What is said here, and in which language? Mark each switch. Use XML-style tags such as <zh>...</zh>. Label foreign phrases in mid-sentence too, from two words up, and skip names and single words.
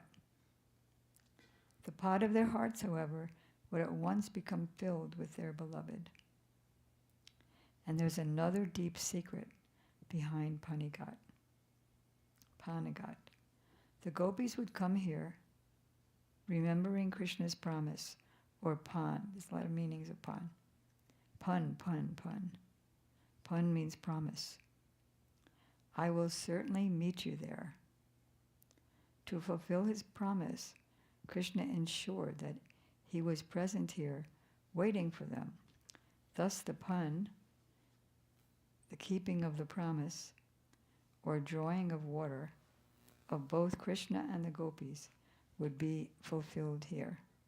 <en>The pot of their hearts, however, would at once become filled with their beloved. And there's another deep secret behind Panigat. Panigat. The gopis would come here remembering Krishna's promise, or Pan. There's a lot of meanings of Pan. Pun. Pun means promise. I will certainly meet you there. To fulfill his promise, Krishna ensured that he was present here, waiting for them. Thus the pun, the keeping of the promise, or drawing of water, of both Krishna and the gopis, would be fulfilled here.</en>